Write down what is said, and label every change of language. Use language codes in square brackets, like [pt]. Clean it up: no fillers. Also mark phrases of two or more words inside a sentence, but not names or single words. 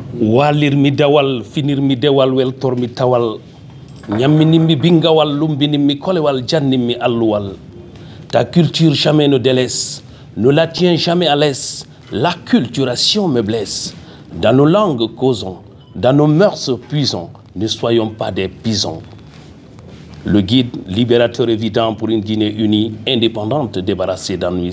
[ff] walir mi dawal finir mi dewal weltor mi tawal nyamini mi bingawal lumbini mi kolewal janni mi alluwal. [fr] Ta culture jamais ne délaisse, ne la tient jamais à l'aise. L'acculturation me blesse. Dans nos langues causons, dans nos mœurs puisons, ne soyons pas des pisons. Le guide libérateur évident pour une Guinée unie, indépendante, débarrassée d'ennuis.